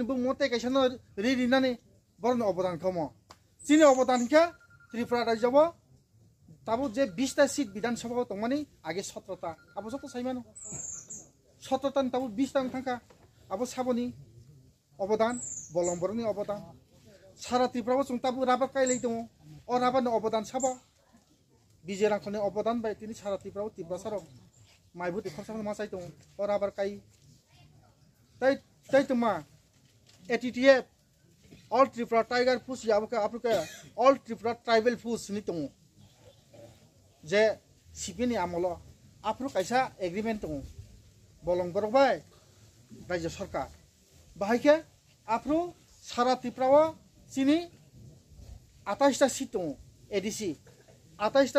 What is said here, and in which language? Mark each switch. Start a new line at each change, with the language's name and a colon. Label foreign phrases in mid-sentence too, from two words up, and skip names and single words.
Kok Borok: बु मोते कैसन रि रिनानि बरन अबदान खमो चिनि अबदान के त्रिपुरा राज्यआव ताबो जे 20टा सीट विधानसभा तंमानि आगे 17टा आबो जतो साइमानो 17टा ताबो 20टा थांका आबो साबनि अबदान बलंबरनि अबदान सारा त्रिपुराव जों ताबो राबा कायलै दङ अ राबानि अबदान साबा बिजेरांखनि अबदान बाय तिनि सारा त्रिपुराव त्रिपुरा साराव माइबु देखरसाम मा साइ दङ अ राबार काय तै तमा एटीटीएफ ऑल त्रिपुरा टाइगर फोर्स याबका आपका ऑल त्रिपुरा ट्राइबल फोर्स नि दङ जे सिपिनि आमलो आफ्रो कैसा एग्रीमेंट दङ बलं बरबाय राज्य सरकार बाहायके आफ्रो सारा त्रिपुराव चिनि 28टा सीट दङ एडीसी 28टा